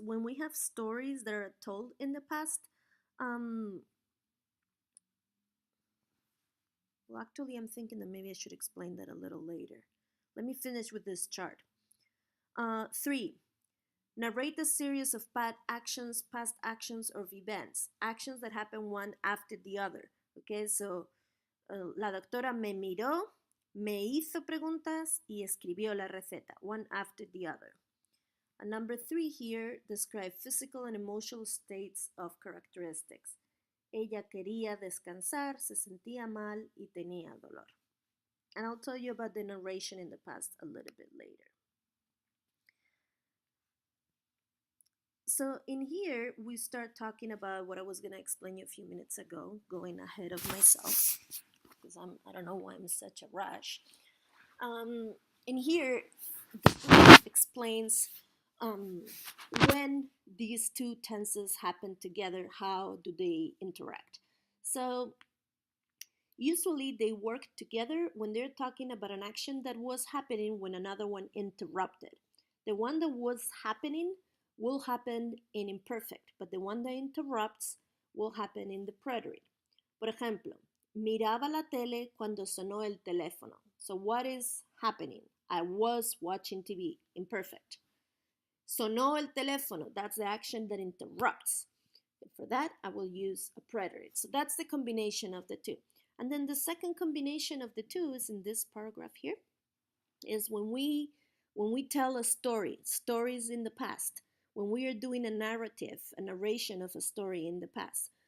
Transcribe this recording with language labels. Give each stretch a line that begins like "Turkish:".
English: When we have stories that are told in the past, well, actually, I'm thinking that maybe I should explain that a little later. Let me finish with this chart. 3. Narrate the series of past actions, or events. Actions that happen one after the other. Okay, so
Spanish: la doctora me miró, me hizo preguntas y escribió la receta,
English: one after the other. And number 3 here, describe physical and emotional states of characteristics.
Spanish: Ella quería descansar, se sentía mal y tenía dolor.
English: And I'll tell you about the narration in the past a little bit later. So in here, we start talking about what I was going to explain you a few minutes ago, going ahead of myself, because I don't know why I'm in such a rush. In here, the book explains when these two tenses happen together, how do they interact. So usually they work together when they're talking about an action that was happening when another one interrupted. The one that was happening will happen in imperfect, but the one that interrupts will happen in the preterite.
Spanish: Por ejemplo, miraba la tele cuando sonó el teléfono.
English: So what is happening? I was watching TV, imperfect.
Spanish: Sonó el teléfono,
English: that's the action that interrupts. And for that, I will use a preterite. So that's the combination of the two. And then the second combination of the two is in this paragraph here, is when we tell a story, stories in the past, when we are doing a narrative, a narration of a story in the past.